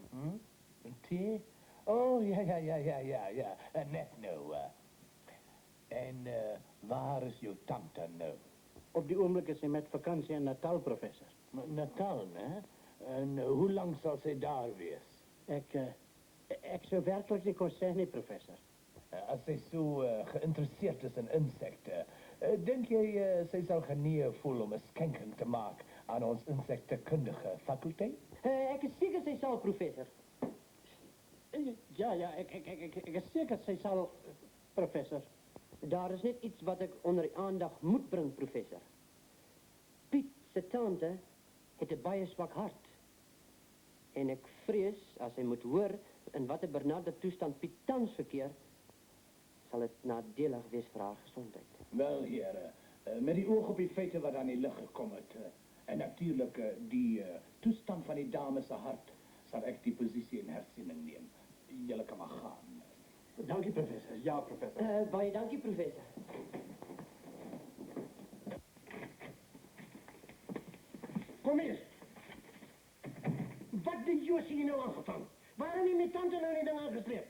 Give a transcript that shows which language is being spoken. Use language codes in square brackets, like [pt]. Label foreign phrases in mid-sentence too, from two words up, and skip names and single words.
[af] Tee? Oh, ja. Net nou. En waar is jou tante nou? Op die oomblik is sy met vakansie in Natal, professor. Natal, hè? [nl] En hoe lang zal zij daar wees? [af] Ek sou werklik nie kon sê nie, professor. [nl] Als zij zo geïnteresseerd is in insecten, denk jij zij zal geneigd voelen om een schenking te maken aan ons insectenkundige faculteit? [af] Ek is seker sy sal, professor. Ja, ek is seker sy sal, professor. Daar is net iets wat ek onder die aandag moet bring, professor. Piet se tante het 'n baie swak hart. En ek vrees, as hy moet hoor in watter benarde toestand Piet tans verkeer, sal dit nadelig wees vir haar gesondheid. [nl] Wel, heren, met die oog op die feiten wat aan die licht gekomen het, en natuurlijk die toestand van die dame se hart, zal ik die positie in herziening nemen. [af] Jullie kan maar gaan. Dankie, professor. Ja, professor. Baie dankie, professor. Kom hier. Wat die Josie hier nou aangevangen? Waarom nie met tante nou nie ding aangesleept?